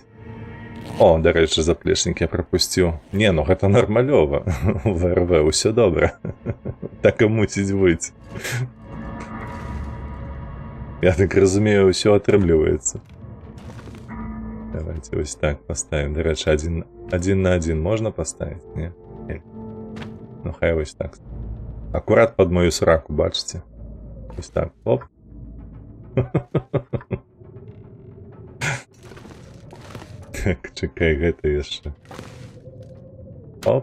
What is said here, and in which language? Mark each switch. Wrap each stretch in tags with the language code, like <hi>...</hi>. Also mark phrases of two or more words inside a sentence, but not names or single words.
<be>О, дарэчы, заплечнік я прапусціў. Не, ну гэта нармалёва. В РВ ўсё добра. Так і мусіць быць. Я так разумею, ўсё атрымліваецца.</be> <ru>Давайте вось так поставим.</ru> <uk>До речі,</uk> <ru>один на один можно поставить? Не? Не.</ru> <be>Ну хай вось так.</be> <ru>Аккурат под мою сраку, бачите?</ru> <be>Вось так, оп. Так, чекай, гэта яшчэ. Оп.</be>